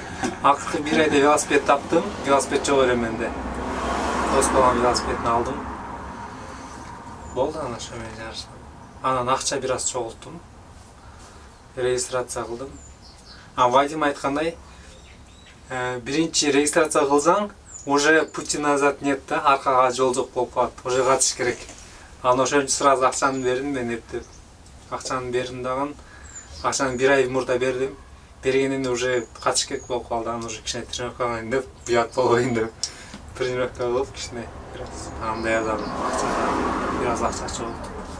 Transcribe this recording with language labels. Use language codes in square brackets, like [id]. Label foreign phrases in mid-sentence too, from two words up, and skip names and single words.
[ky] Акыркы 1 айда велосипед таптым. Велосипед жок эле менде. Дос балам велосипедин алдым. Болду анан ошо менен жарыштым. Анан акча бир аз чогулттум. Регистрация кылдым. Вадим айткандай, биринчи регистрация кылсаң, [ru] уже пути назад нет [ky] да, аркага жол жок болуп калат. Уже катыш керек. Анан ошон үчүн сразу акчаны бердим мен эптеп. Акчаны бердим дагы. Акчаны 1 ай мурда бердим. Бергенинде уже катыш керек болуп калды. Анан уже кичине тренировка кылайын деп, уят болбойн деп. Тренировка кылып кичине бир аз андай азам акча, бир аз акча чогултту.